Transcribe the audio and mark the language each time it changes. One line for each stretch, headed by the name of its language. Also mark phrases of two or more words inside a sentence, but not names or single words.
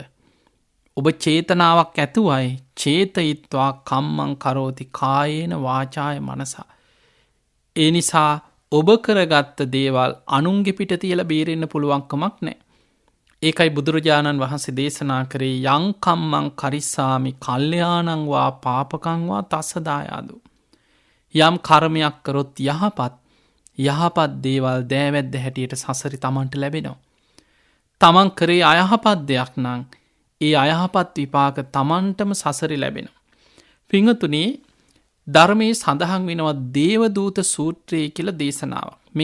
Sinhala: ඔබ චේතනාවක් ඇතුවයි
Pali: චේතයිත්වා කම්මං කරෝති කායේන වාචාය මනසා.
Sinhala: ඒ නිසා ඔබ කරගත්ත දේවල් අනුන්ගේ පිට තියලා බේරෙන්න පුළුවන්කමක් නැහැ. ඒකයි බුදුරජාණන් වහන්සේ දේශනා කරේ
Pali: යං කම්මං කරිස්සාමි කල්යාණං වා පාපකං වා තස්ස දායාදෝ.
Sinhala: යම් කර්මයක් කරොත් යහපත් දේවල් දෑවැද්ද හැටියට සසරි තමන්ට ලැබෙනවා. තමන් කරේ අයහපත් දෙයක් නම් ඒ අයහපත් විපාක තමන්ටම සසරි ලැබෙනවා. පිංගතුනේ ධර්මයේ සඳහන් වෙනවා දේවදූත සූත්‍රය කියලා දේශනාවක්.